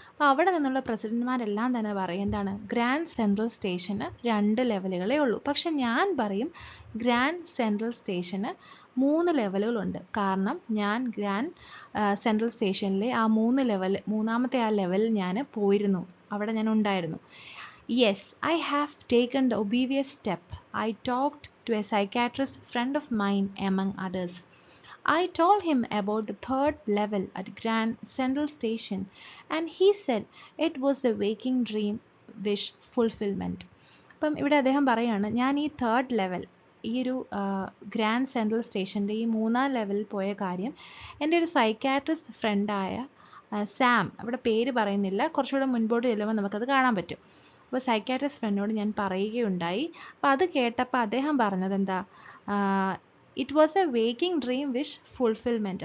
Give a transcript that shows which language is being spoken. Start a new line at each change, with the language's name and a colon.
Malayalam: അപ്പോൾ അവിടെ നിന്നുള്ള പ്രസിഡന്റുമാരെല്ലാം തന്നെ പറയും എന്താണ്, ഗ്രാൻഡ് സെൻട്രൽ സ്റ്റേഷന് 2 ലെവലുകളേ ഉള്ളൂ. പക്ഷെ ഞാൻ പറയും ഗ്രാൻഡ് സെൻട്രൽ സ്റ്റേഷന് 3 ലെവലുകളുണ്ട്. കാരണം ഞാൻ ഗ്രാൻഡ് സെൻട്രൽ സ്റ്റേഷനിലെ ആ 3 ലെവൽ, മൂന്നാമത്തെ ആ ലെവലിൽ ഞാൻ പോയിരുന്നു, അവിടെ ഞാൻ ഉണ്ടായിരുന്നു.
English: Yes, I have taken the obvious step. I talked to a psychiatrist friend of mine among others. I told him about the 3rd level at Grand Central Station and he said it was a waking dream wish fulfillment.
Malayalam: അപ്പം ഇവിടെ അദ്ദേഹം പറയാണ്, ഞാൻ ഈ 3rd level, ഈ ഒരു grand central സ്റ്റേഷൻ്റെ ഈ 3ാം ലെവലിൽ പോയ കാര്യം എൻ്റെ ഒരു സൈക്കാട്രിസ്റ്റ് ഫ്രണ്ടായ സാം, അവിടെ പേര് പറയുന്നില്ല, കുറച്ചുകൂടെ മുൻപോട്ട് ചെല്ലുമ്പോൾ നമുക്കത് കാണാൻ പറ്റും. അപ്പോൾ സൈക്കാട്രിസ്റ്റ് ഫ്രണ്ടിനോട് ഞാൻ പറയുകയുണ്ടായി. അപ്പോൾ അത് കേട്ടപ്പോൾ അദ്ദേഹം പറഞ്ഞത് എന്താ,
English: It was a waking dream wish fulfilment.